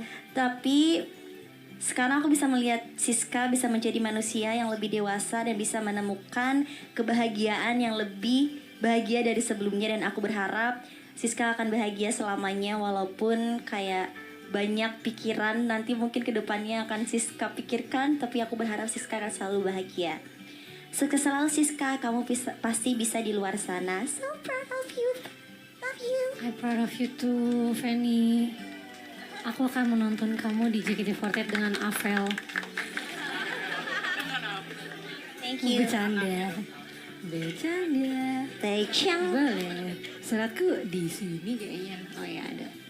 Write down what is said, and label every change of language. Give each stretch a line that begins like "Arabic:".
Indonesian: Tapi sekarang aku bisa melihat Siska bisa menjadi manusia yang lebih dewasa dan bisa menemukan kebahagiaan yang lebih bahagia dari sebelumnya, dan aku berharap Siska akan bahagia selamanya walaupun kayak banyak pikiran nanti mungkin kedepannya akan Siska pikirkan, tapi aku berharap Siska akan selalu bahagia. Sukses selalu Siska, kamu pasti bisa di luar sana.
English: So proud of you. Love you. I'm proud of you too, Fanny.
Indonesian: Aku akan menonton kamu di JKT48 dengan Avel.
English: Thank you.
Indonesian: Bercanda. Taecyeon. Boleh. Suratku di sini kayaknya. Oh ya ada.